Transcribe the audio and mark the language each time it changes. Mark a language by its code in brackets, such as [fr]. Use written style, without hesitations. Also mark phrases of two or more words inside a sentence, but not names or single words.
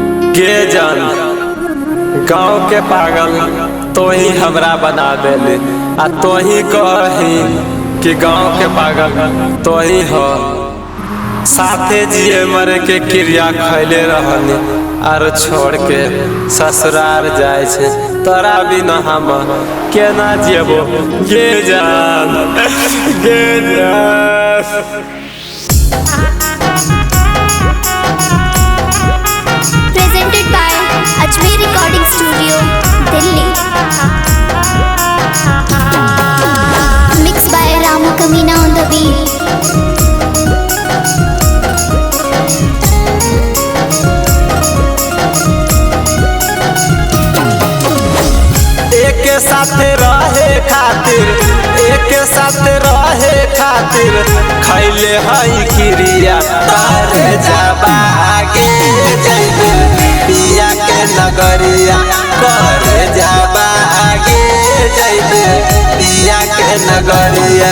[mai] गे जान गाँव के पागल तो ही हमरा बना देले आ तो ही कही कि गाँव के पागल तो ही हो साथे जिए मरे के क्रिया खैले रहनी और छोड़ के ससुराल जाए छे तोरा बिना हम केना जेबो गे जान गे जान। [en] Presented by Ajmer Recording Studio, Delhi. Mixed by Ramu Kamina on the beat. [mai] एक साथ रहे खातिर खैले हई क्रिया कर जाबा आगे जइबे पिया के नगरिया कर जाबा आगे जइबे पिया के नगरिया।